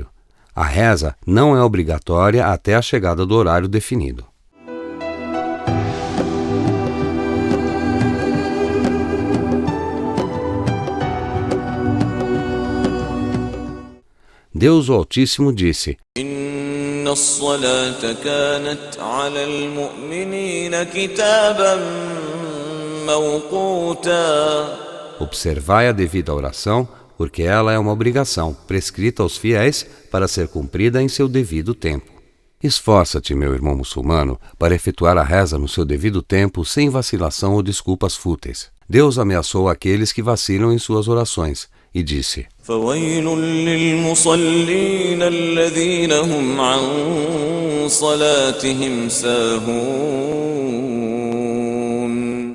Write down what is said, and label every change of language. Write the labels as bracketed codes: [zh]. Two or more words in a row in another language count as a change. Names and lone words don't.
[pt] A reza não é obrigatória até a chegada do horário definido. Deus o Altíssimo disse: [ar] إن الصلاة كانت على المؤمنين كتابا موقوتا. [pt] Observai a devida oração, porque ela é uma obrigação prescrita aos fiéis para ser cumprida em seu devido tempo. Esforça-te, meu irmão muçulmano, para efetuar a reza no seu devido tempo, sem vacilação ou desculpas fúteis. Deus ameaçou aqueles que vacilam em suas orações e disse: [ar] فَوَيْلٌ لِلْمُصَلِّينَ الَّذِينَ هُمْ عَنْ صَلَاتِهِمْ سَاهُونَ.